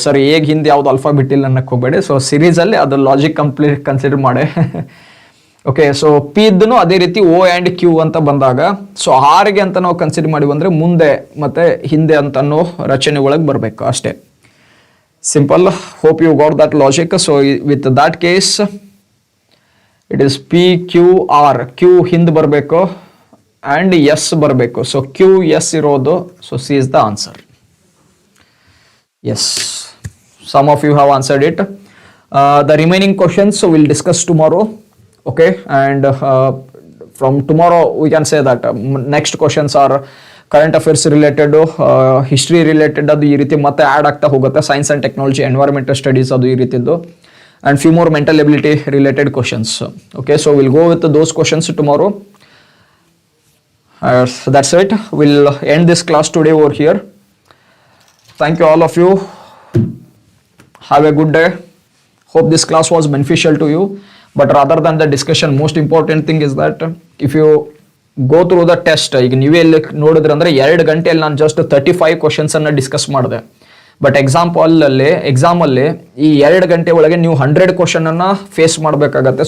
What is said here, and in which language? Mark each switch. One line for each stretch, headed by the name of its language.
Kannada: Sir ಹೇಗೆ ಹಿಂದೆ ಯಾವ್ದು ಅಲ್ಫಾಬೆಟ್ ಇಲ್ಲ ಅನ್ನಕ್ಕೆ ಹೋಗಬೇಡಿ. ಸೊ ಸಿರೀಸ್ ಅಲ್ಲಿ ಅದು ಲಾಜಿಕ್ ಕಂಪ್ಲೀಟ್ ಕನ್ಸಿಡರ್ ಮಾಡಿ. ಓಕೆ, ಸೊ ಪಿ ಇದ್ದನು ಅದೇ ರೀತಿ O and Q ಅಂತ ಬಂದಾಗ ಸೊ ಆರ್ಗೆ ಅಂತ ನಾವು ಕನ್ಸಿಡರ್ ಮಾಡಿವಿ ಅಂದ್ರೆ ಮುಂದೆ ಮತ್ತೆ ಹಿಂದೆ ಅಂತ ಅನ್ನೋ ರಚನೆ ಒಳಗೆ ಬರಬೇಕು ಅಷ್ಟೇ.
English: Simple. Hope you got that logic. So with that case, it is PQR.
Kannada: Q ಹಿಂದೆ ಬರಬೇಕು and S ಬರಬೇಕು.
English: So
Kannada: QS ಇರೋದು.
English: So C is the answer. Yes, some of you have answered it. The remaining questions we'll discuss tomorrow. Okay, and from tomorrow we can say that next questions are current affairs related, history related,
Kannada: ಅದು ಈ ರೀತಿ ಮತ್ತೆ add ಆಗ್ತಾ ಹೋಗುತ್ತೆ.
English: science and technology, environmental studies
Kannada: ಅದು ಈ ರೀತಿದ್ದು,
English: And few more mental ability related questions. Okay, so will go with those questions tomorrow. That's it. We'll end this class today over here. Thank you all of you. Have a good day. Hope this class was beneficial to you. But rather than the discussion, most important thing is that if you go through the test,
Kannada: ಈಗ ನೀವೇ ಇಲ್ಲಿ ನೋಡಿದ್ರೆ ಅಂದ್ರೆ 2 ಗಂಟೆಯಲ್ಲಿ ನಾನು just 35 questions ಅನ್ನ discuss ಮಾಡಿದೆ. But exam ಅಲ್ಲಿ ಈ 2 ಗಂಟೆ ಒಳಗೆ ನೀವು 100 ಕ್ವಶನ್ ಅನ್ನ ಫೇಸ್ ಮಾಡಬೇಕಾಗತ್ತೆ.